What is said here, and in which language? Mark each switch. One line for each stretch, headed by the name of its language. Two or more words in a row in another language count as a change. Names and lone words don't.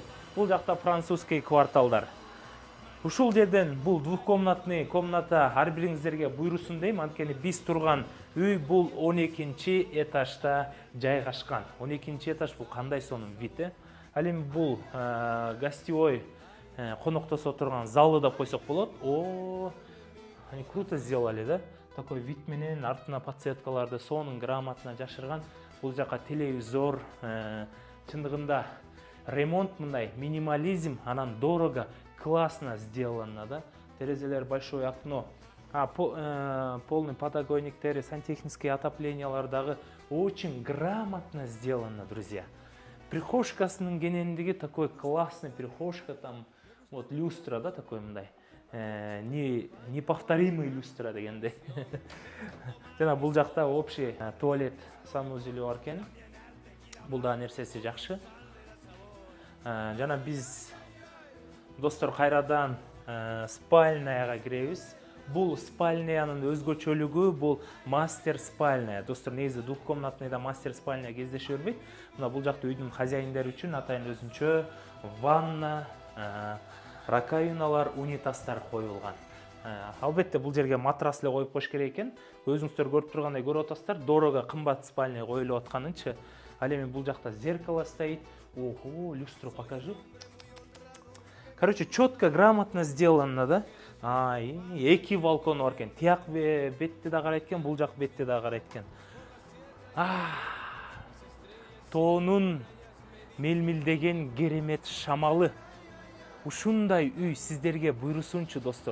Kyrgyz: Бул жакта французский кварталдар. Ушул жерден бул двухкомнатный комната ар бириңиздерге буйрусун дейм, анткени биз турган үй бул 12-чи этажда жайгашкан. 12-чи этаж бул кандай сонун вид, Ал эми бул гостевой коноктосо турган залы да койсок болот.
Russian: Они круто сделали, да? Такой вид
Kyrgyz: менен, артына подсветкаларды сонун грамотно жашырган. Бул жака телевизор, чындыгында ремонт мындай, минимализм, анан
Russian: дорого, классно сделано, да?
Kyrgyz: Терезелер,
Russian: большое окно.
Kyrgyz: Полный подоконниктери, сантехнические отоплениялар дагы
Russian: очень грамотно сделано, друзья.
Kyrgyz: Прихожкасынын кенендиги
Russian: такой классный прихожка, там вот люстра, да, такой мындай. Неповторимый люстра
Kyrgyz: дегендей. Жана бул жакта
Russian: общий туалет,
Kyrgyz: санузелі бар экен. Бул да нерсеси жакшы. Жана биз достор кайрадан спальняга киребиз. Бул спальнянын өзгөчөлүгү, бул мастер спальня. Достор, негизи двухкомнатныйда мастер спальня кездеше бербейт. Мына бул жакта үйдүн хозяиндери үчүн атайын өзүнчө ванна, раковиналар, унитаздар коюлган. Албетте бул жерге матрас эле коюп коюш керек экен. Өзүңүздөр көрүп тургандай көрүп атасыздар, дорого кымбат спальня коюлуп атканынчы. Ал эми бул жакта
Russian: зеркало стоит. Ого, люстру покажи. Короче, четко, грамотно сделано, да?
Kyrgyz: Эки балкон бар экен. Тияк бетте да карайт экен, бул жак бетте да карайт экен. Тоонун мелмилдеген керемет шамалы. Ушундай үй сиздерге буйрусунчу, достор.